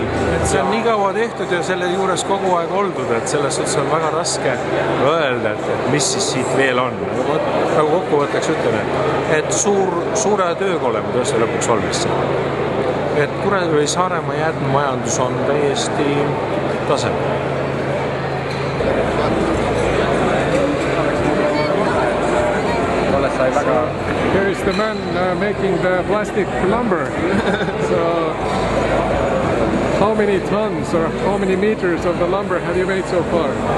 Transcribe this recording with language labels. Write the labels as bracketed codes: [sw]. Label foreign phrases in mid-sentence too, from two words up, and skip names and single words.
[et] Et see on nii kaua tehtud ja selle juures kogu aeg oldud, et selles suhtes on väga raske öelda, et mis siis siit veel on. Nagu kokkuvõtteks ütlen, et suure tööga oleme tõesti lõpuks valmis. Et Kuressaare või Saaremaa jäätmemajandus on täiesti tasemel. [en] Here is the man making the plastic lumber. So, how many tons or how many meters of the lumber have you made so far?